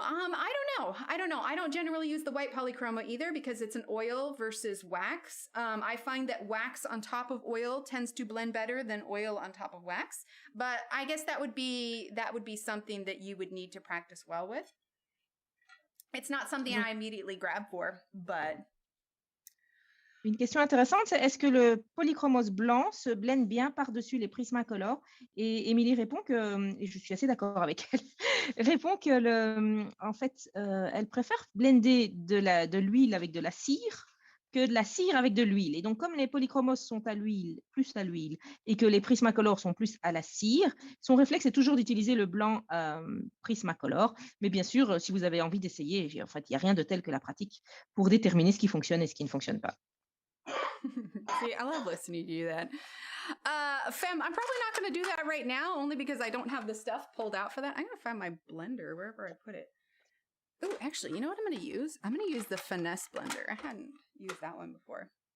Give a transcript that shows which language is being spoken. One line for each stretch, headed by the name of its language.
English: I don't know. I don't generally use the white polychroma either because it's an oil versus wax. I find that wax on top of oil tends to blend better than oil on top of wax. But I guess that would be something that you would need to practice well with. It's not something I immediately grab for, but...
French: Une question intéressante, c'est est-ce que le polychromos blanc se blende bien par-dessus les Prismacolor? Et Émilie répond que, et je suis assez d'accord avec elle, répond que en fait, elle préfère blender de l'huile avec de la cire que de la cire avec de l'huile. Et donc, comme les polychromos sont à l'huile, plus à l'huile, et que les Prismacolor sont plus à la cire, son réflexe est toujours d'utiliser le blanc Prismacolor. Mais bien sûr, si vous avez envie d'essayer, en fait, il n'y a rien de tel que la pratique pour déterminer ce qui fonctionne et ce qui ne fonctionne pas.
English: See, I love listening to you do that. Fem, I'm probably not going to do that right now, only because I don't have the stuff pulled out for that. I'm going to find my blender wherever I put it. Oh, actually, you know what I'm going to use? I'm going to use the Finesse blender. I hadn't used that one before.